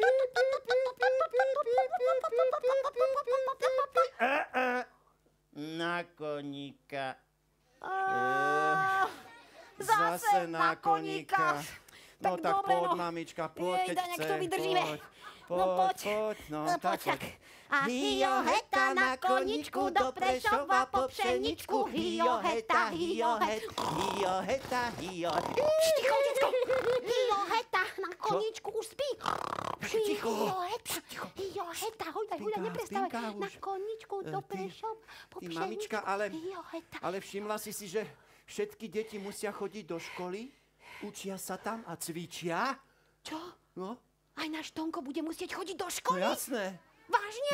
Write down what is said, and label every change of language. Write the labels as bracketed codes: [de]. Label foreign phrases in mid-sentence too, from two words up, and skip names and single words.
[sk] Na koníka. Zase na koníka. No Tak tak dobre, poď, no. mamička, poď, keď Jejda, nech to chce, vydržíme. poď. No poď. Poď, no, No, tak poď, poď. A hijo heta na koničku do Prešova po pšeničku. Hijo heta, hijo heta. Hijo heta, hijo. Ticho, detsko. Hijo heta na koničku už spí. Ticho. Hijo heta, hijo heta. Hojda, neprestávaj. Spinka už. Na koničku do Prešova po Ty, pšeničku. mamička, ale Hijo heta. všimla si, že všetky deti musia chodiť do školy? Učia sa tam a cvičia? Čo? No, Aj náš Tonko bude musieť chodiť do no školy? jasné. Vážne?